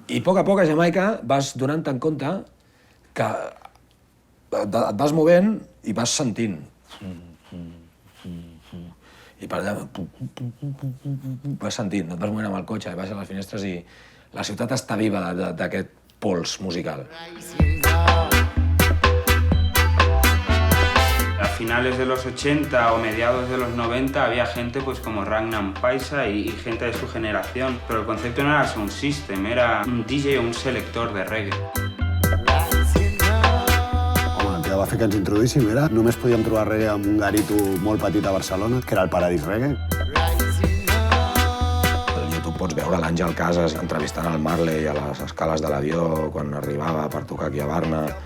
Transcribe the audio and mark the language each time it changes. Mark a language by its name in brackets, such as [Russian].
[Catalan] I a poc a Jamaica vas donant-te en compte que et vas movent i vas sentint. I per allà vas sentint, et vas movent amb el cotxe i vas a les finestres i la ciutat està viva d'aquest pols musical. [Spanish] A finales de los 80 o mediados de los 90 había gente pues como Ragnar Paisa y gente de su generación, pero el concepto no era sound system, era un DJ o un selector de reggae. [Catalan] El que va fer que ens introduíssim era només podíem trobar reggae en un garito molt petit a Barcelona, que era el Paradís Reggae. Al YouTube pots veure l'Àngel Casas entrevistant el Marley a les escales de l'avió quan arribava per tocar aquí a Barna.